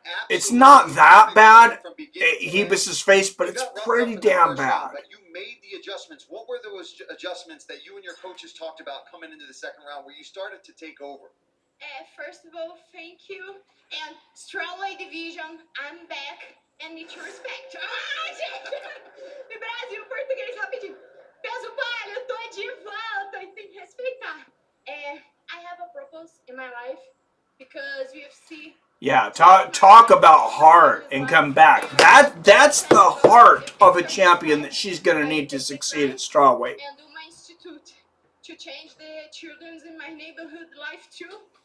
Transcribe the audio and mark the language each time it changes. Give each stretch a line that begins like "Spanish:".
English: It's not that bad, Heas' face, but it's pretty damn bad. You made the adjustments. What were those adjustments that you and your coaches talked about coming into the second round where you started to take over? First of all, thank you. And strawweight division, I'm back. And need your respect.
Portuguese: E Brasil, português, rapidinho. Peso palha, eu tô de volta e tem que respeitar.
English: I have a purpose in my life because UFC. Yeah, talk about heart and come back. That's the heart of a champion that she's gonna need to succeed at strawweight. And do my institute to change the children's in my neighborhood life too.